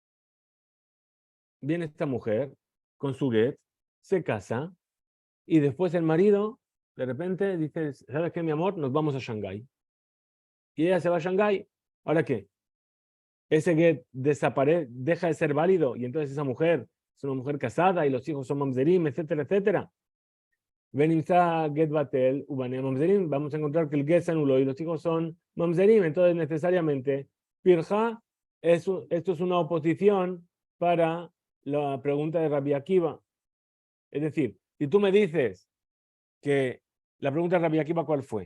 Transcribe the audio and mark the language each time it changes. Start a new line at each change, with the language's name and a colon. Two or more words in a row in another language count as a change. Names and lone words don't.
Spanish: Viene esta mujer con su get, se casa, y después el marido, de repente, dice, ¿sabes qué, mi amor? Nos vamos a Shanghái. Y ella se va a Shanghái. ¿Ahora qué? Ese get desaparece, deja de ser válido, y entonces esa mujer es una mujer casada, y los hijos son mamzerim, etcétera, etcétera.
Hebrew: Venimsa get batel, ubane mamzerim,
Spanish: vamos a encontrar que el get se anuló, y los hijos son mamzerim. Entonces, necesariamente, pirja, esto es una oposición para la pregunta de Rabbi Akiva. Es decir, si tú me dices que la pregunta de Rabbi Akiva, ¿cuál fue?